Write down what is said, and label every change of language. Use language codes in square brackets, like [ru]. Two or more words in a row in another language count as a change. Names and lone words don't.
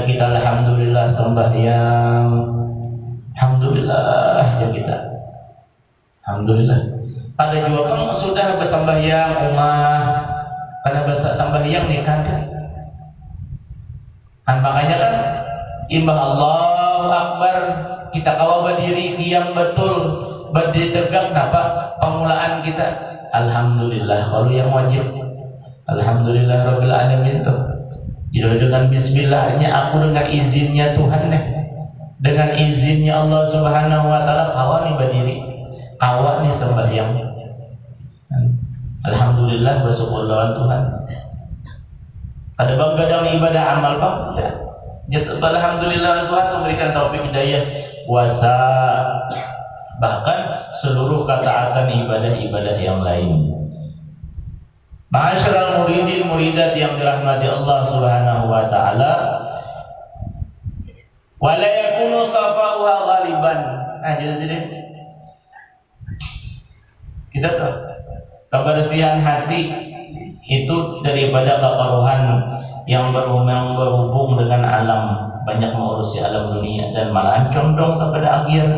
[id] Kita alhamdulillah sembahyang, alhamdulillah ya kita, alhamdulillah. Pada juga kan sudah bersembahyang umat, karena bahasa sembahyang nih kan. Makanya kan imbah [ar] الله أكبر [id] kita kawa berdiri qiyam betul. Berdiri tegak, kenapa? Pemulaan kita alhamdulillah. Kalau yang wajib [ar] الحمد لله رب العالمين [id] tuh. Dengan bismillahnya aku dengan izinnya Tuhan nih. Dengan izinnya [ar] الله سبحانه وتعالى [id] kawa nih berdiri. Kawa nih sembahyang. Alhamdulillah bersyukur lawan Tuhan. Ada begadang ibadah amal Bang. Ya. Alhamdulillah Tuhan memberikan taufik hidayah puasa, bahkan seluruh ketaatan ibadah-ibadah yang lain. [ar] معاشر المريدين المريدات [id] yang dirahmati [ar] الله سبحانه وتعالى ولا يكون صفاؤها غالبا. [id] Jadi sini kita tahu kebersihan hati itu daripada kekaruhan yang berhubung dengan alam, banyak mengurusi alam dunia dan malah condong kepada akhirat.